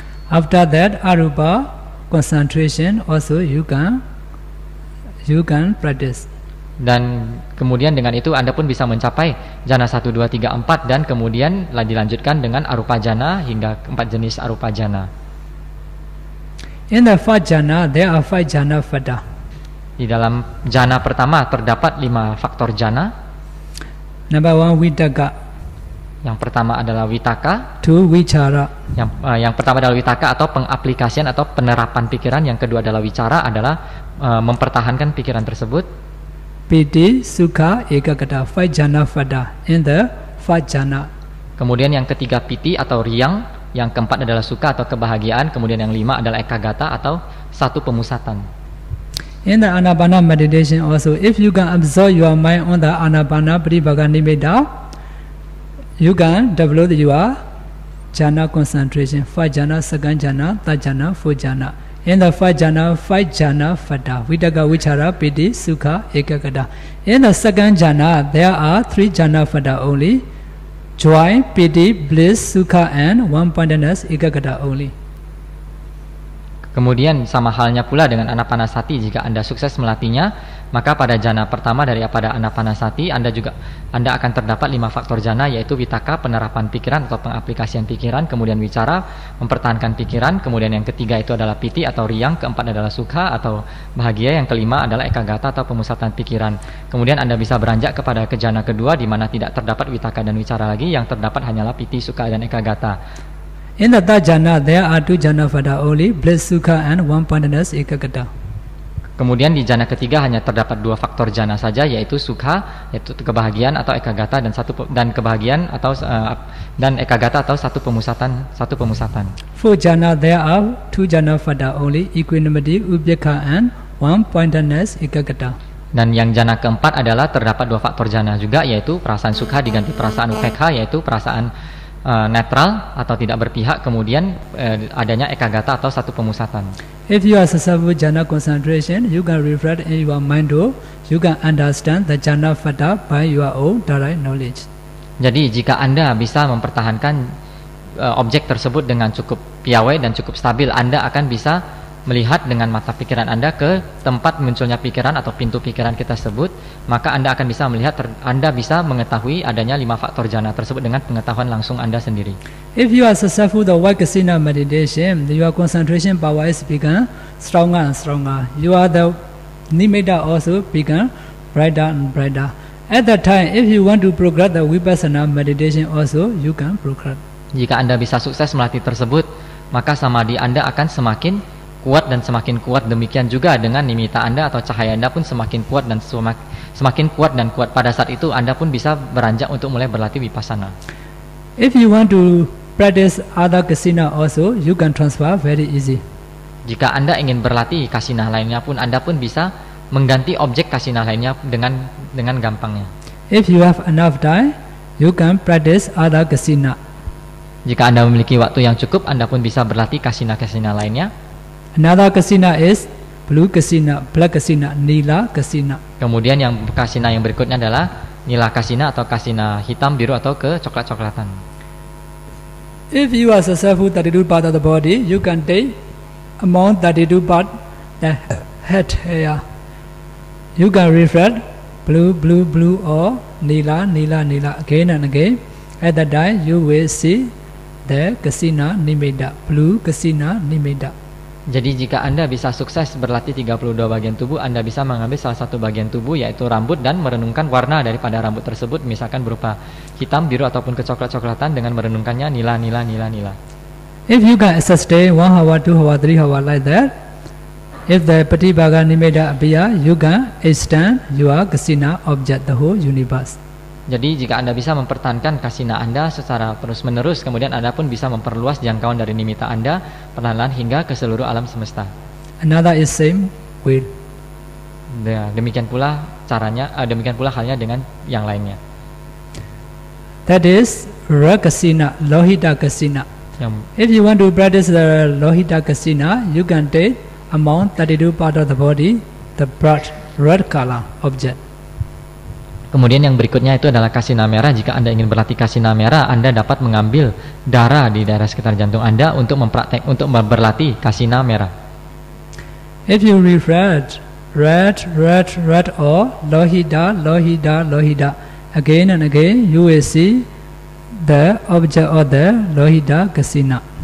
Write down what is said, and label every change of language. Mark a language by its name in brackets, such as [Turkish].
[English] After that, arupa concentration also you can practice. [Indonesian] Dan kemudian dengan itu Anda pun bisa mencapai jhana 1, 2, 3, 4, dan kemudian dilanjutkan dengan arupa jhana hingga 4 jenis arupa jhana. [English] In the first jhana, there are 5 jhana fata. [Indonesian] Di dalam jhana pertama terdapat 5 faktor jhana. [English] Number 1, vitaka. [Indonesian] Yang pertama adalah vitaka. [English] 2, vicara. [Indonesian] Yang pertama adalah vitaka atau pengaplikasian atau penerapan pikiran. Yang kedua adalah vicara, adalah mempertahankan pikiran tersebut. [English] Piti, sukha, ekagata, 5 jhana fata in the first jhana. [Indonesian] Kemudian yang ketiga piti atau riang, yang keempat adalah sukha atau kebahagiaan, kemudian yang 5 adalah ekagata atau satu pemusatan. [English] In the anapana meditation also, if you can absorb your mind on the anapana patibhaga nimitta, you can develop your jhana concentration, first jhana, second jhana, third jhana, fourth jhana. In the five jhana fada, Vitaka, Vichara, Piti, Sukha, Ekagata. In the second jhana, there are three jhana fada only: joy, piti, bliss, sukha, and one-pointedness, Ekagata only. [Indonesian] Kemudian sama halnya pula dengan anapanasati, jika Anda sukses melatihnya, maka pada jana pertama daripada anapanasati Anda akan terdapat 5 faktor jana, yaitu vitaka, penerapan pikiran atau pengaplikasian pikiran, kemudian wicara, mempertahankan pikiran, kemudian yang ketiga itu adalah piti atau riang, keempat adalah sukha atau bahagia, yang kelima adalah ekagata atau pemusatan pikiran. Kemudian Anda bisa beranjak kepada ke jana kedua di mana tidak terdapat vitaka dan wicara lagi, yang terdapat hanyalah piti, sukha dan ekagata. [English] In the third jhana, there are two jhana fada only: bliss, sukha, and one-pointedness, Ekagata. [Indonesian] Kemudian di jana ketiga hanya terdapat 2 faktor jana saja, yaitu sukha, yaitu kebahagiaan atau ekagata, dan kebahagiaan atau dan ekagata atau satu pemusatan. [English] Fourth jhana, there are two jhana fada only: equanimity, ubekha, and one-pointedness, Ekagata. [Indonesian] Dan yang jana keempat adalah terdapat 2 faktor jana juga, yaitu perasaan sukha diganti perasaan upekha, yaitu perasaan netral atau tidak berpihak, kemudian adanya ekagata atau satu pemusatan. [English] If you are successful jhana concentration, you can reflect in your mind to, you can understand the jhana fada by your own direct knowledge. [Indonesian] Jadi jika Anda bisa mempertahankan objek tersebut dengan cukup piawai dan cukup stabil, Anda akan bisa melihat dengan mata pikiran Anda ke tempat munculnya pikiran atau pintu pikiran kita sebut, maka Anda akan bisa melihat, Anda bisa mengetahui adanya 5 faktor jana tersebut dengan pengetahuan langsung Anda sendiri. [English] If you are successful the Vaikasina meditation, your concentration power is become stronger and stronger. You are the nimitta also become brighter and brighter. At that time, if you want to progress the Vipassana meditation also, you can progress. [Indonesian] Jika Anda bisa sukses melatih tersebut, maka samadhi Anda akan semakin kuat dan semakin kuat. Demikian juga dengan nimitta Anda atau cahaya Anda pun semakin kuat dan semakin kuat dan kuat. Pada saat itu Anda pun bisa beranjak untuk mulai berlatih vipassana. [English] If you want to practice other kasina also, you can transfer very easy. [Indonesian] Jika Anda ingin berlatih kasina lainnya pun, Anda pun bisa mengganti objek kasina lainnya dengan gampangnya. [English] If you have enough time, you can practice other kasina. [Indonesian] Jika Anda memiliki waktu yang cukup, Anda pun bisa berlatih kasina-kasina lainnya. [English] Another kasina is blue kasina, black kasina, nila kasina. [Indonesian] Kemudian yang kasina yang berikutnya adalah nila kasina atau kasina hitam, biru atau kecoklat-coklatan. [English] If you are successful 32 part of the body, you can take among 32 part the head hair. You can reflect blue, blue, blue or nila, nila, nila again and again. At that time, you will see the kasina nimitta, blue kasina nimitta. [Indonesian] Jadi jika Anda bisa sukses berlatih 32 bagian tubuh, Anda bisa mengambil salah satu bagian tubuh yaitu rambut dan merenungkan warna daripada rambut tersebut, misalkan berupa hitam, biru ataupun kecoklat-coklatan dengan merenungkannya nila, nila, nila, nila. [English] If you can sustain 1 hour, 2 hour, 3 hour like that, if the Patibhaga Nimitta appear, you can extend your kasina object the whole universe. [Indonesian] Jadi jika Anda bisa mempertahankan kasina Anda secara terus-menerus, kemudian Anda pun bisa memperluas jangkauan dari nimitta Anda perlahan-lahan hingga ke seluruh alam semesta. [English] Another is same with. [Indonesian] Demikian pula caranya, demikian pula halnya dengan yang lainnya. [English] That is Rakasina, Lohita Kasina. If you want to practice the Lohita Kasina, you can take among 32 part of the body, the bright red color object. [Indonesian] Kemudian yang berikutnya itu adalah kasina merah. Jika Anda ingin berlatih kasina merah, Anda dapat mengambil darah di daerah sekitar jantung Anda untuk berlatih kasina merah. [English] If you reflect red, red, red or lohita, lohita, lohita again and again, you will see the object of the lohita kasina.